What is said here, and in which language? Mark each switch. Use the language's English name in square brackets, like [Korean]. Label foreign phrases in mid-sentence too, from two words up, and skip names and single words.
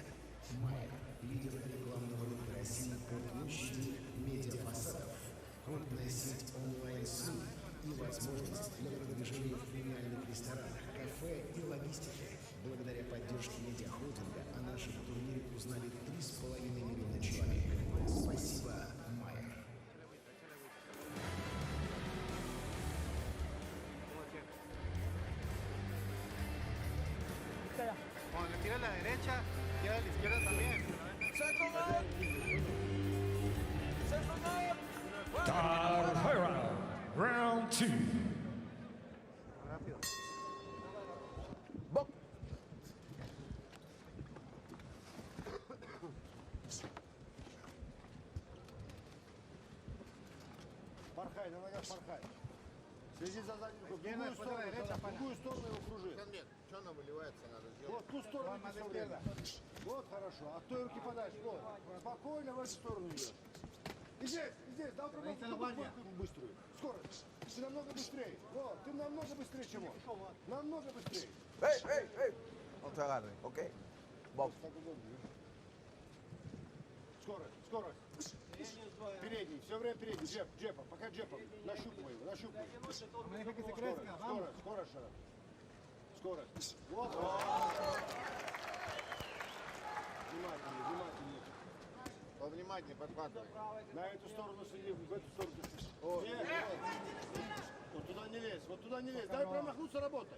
[Russian] «Майя» – лидер рекламного рынка России по площади медиафасадов, крупная сеть онлайн-СМИ и возможность для продвижения в премиальных ресторанах, кафе и логистике. Благодаря поддержке медиахолдинга о нашем турнире узнали 3,5 миллиона человек. Спасибо, Майя. [Spanish] Cuando le tira a la derecha, tira a la izquierda también. [English] Third round, round 2. [Spanish] Rápido. [Russian] Бок. Порхай, на ногах порхай. Следи за задней рукой. В [Spanish] Izquierda, [Russian] другую [Spanish] después de la derecha, [Russian] сторону, в другую сторону его кружи. Нет, что нам выливается, надо сделать. Вот, в ту сторону Вон, иди надо всё время. [Spanish] izquierda. [Russian] Вот хорошо. А кто руки подальше? Вот. Спокойно в эту сторону идешь. И здесь, дал Граница пробовку гвардия. быструю. Скорость. Ты намного быстрее. Вот, ты намного быстрее, чем он. Намного быстрее. [Spanish] Ey. No te agarre, ¿ok? Bok. [Russian] Так удобнее. Скорость. Передний, все время передний. Джепом. Пока джепом. Нащупывай его, нащупывай. [Spanish] Maneja que se crezca. Vamos. [Russian] Скорость, Шарап. Скорость. Вот. Внимательнее. Повнимательнее, подхватывай. На эту сторону следи, в эту сторону. О, вот туда не лезь. Дай промахнуться, работай.